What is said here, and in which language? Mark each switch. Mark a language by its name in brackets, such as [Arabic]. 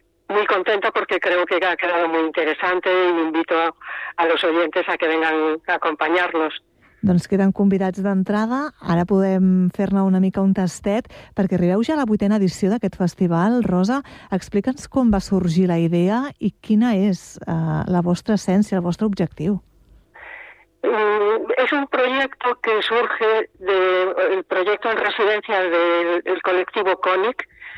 [Spanish] Muy contenta porque creo que ha quedado muy interesante y invito a los oyentes a que vengan a acompañarnos. [Catalan] Doncs queden convidats d'entrada. Ara podem fer-ne una mica un tastet perquè arribeu ja a la 8a edició d'aquest festival. Rosa, explica'ns com va sorgir la idea i quina és la vostra essència, el vostre objectiu. [Spanish] Es un proyecto que surge del proyecto en residencia del colectivo CONIC.